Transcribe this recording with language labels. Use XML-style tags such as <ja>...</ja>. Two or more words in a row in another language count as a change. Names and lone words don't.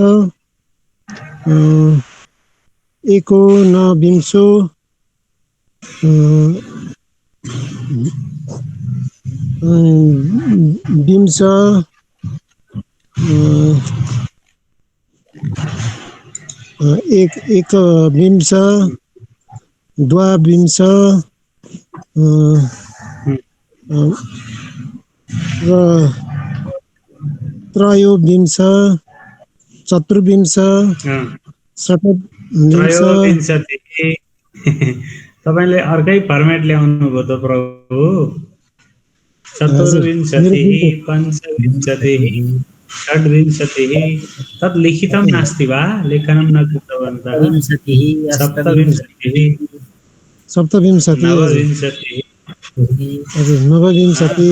<sa>एकोनविंशो विंश एकविंश द्वाविंश त्रयोविंश चतुर्विंश षट्विंश।</sa> <ne>तपाईले अर्कै फर्मेट ल्याउनु भयो त प्रभु।</ne> <sa>चतुर्विंशतिः पञ्चविंशतिः षड्विंशतिः तत् लिखितं नास्ति वा? लेखनं न कृतवन्तः। सप्तविंशतिः सप्तविंशतिः नवविंशतिः नवविंशतिः</sa>